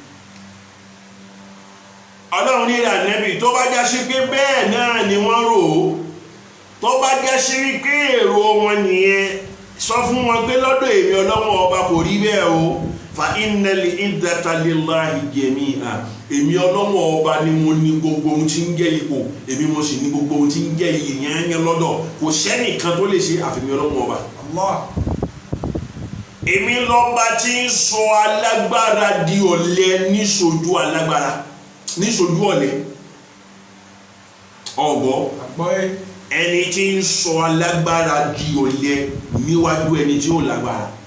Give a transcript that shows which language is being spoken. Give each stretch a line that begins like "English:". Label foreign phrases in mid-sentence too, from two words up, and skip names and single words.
Yoruba: Ọlọ́run ní ànábì tó bá já sí pé bẹ́ẹ̀ náà ni wọ́n rò ó tó bá já sí pé èrò wọn nìyẹn sọ fún wọn pé lọ́dọ̀ èmi Ọlọ́run ọba kò rí bẹ́ẹ̀ o
Arabic: فَإِنَّ الْعِزَّةَ لِلَّهِ جَمِيعًا
Yoruba: èmi Ọlọ́run ọba ni mo ní gbogbo ohun tí ń jẹ́ ipò èmi mo sì ní gbogbo ohun tí ń jẹ́ ìyẹn lọ́dọ̀ kò sẹ́nìkan tó lè ṣe àfihàn Ọlọ́run ọba. Èmi lọ́ba tí ń sọ alágbára di ọ̀lẹ níṣojú alágbára níṣojú ọ̀lẹ ọ̀gbọ́ ẹni tí ń sọ alágbára di ọ̀lẹ níwájú ẹni tí ó lágbára.